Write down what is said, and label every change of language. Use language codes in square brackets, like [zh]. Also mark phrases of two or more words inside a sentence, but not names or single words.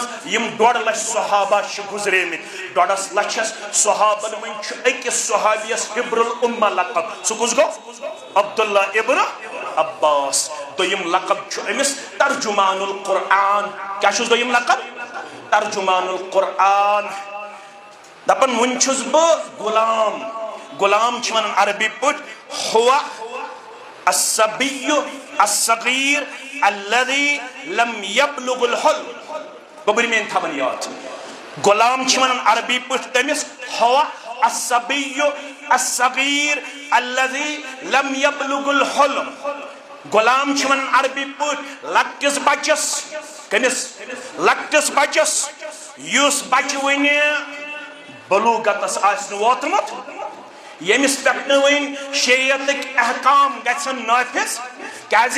[ks] یِم 1.5 لچھ صحابہ چھِ گُزریمٕتۍ 1.5 لچھس صحابن منٛز چھُ أکِس صحابیس [ar] حبر الامہ [ks] لقب سُہ کُس گوٚو عبداللہ ابن عباس دوٚیِم لقب چھُ أمِس [ar] ترجمان القرآن [ks] کیٛاہ چھُس دوٚیِم لقب [ar] ترجمان القرآن [ks] دپن وُنہِ چھُس بہٕ غلام غلام چھِ ونان عربی پٲٹھۍ ہوا [ar] الصبی الصغیر الذي لم يبلغ الحلم [ks] گوٚبٕرۍ میٲنۍ تھاوان یاد غلام چھِ ونان عربی پٲٹھۍ تٔمِس ہوا [ar] الصبی الصغیر الذي لم يبلغ الحلم [ks] غلام چھِ ونان عربی پٲٹھۍ لۄکٹِس بچس کٔمِس لۄکٹِس بچس یُس بچہِ وُنہِ بلوغتس آسہِ نہٕ ووتمُت ییٚمِس پٮ۪ٹھ نہٕ وُنہِ شریعتٕکۍ احکام گژھن نٲفِظ کیٛازِ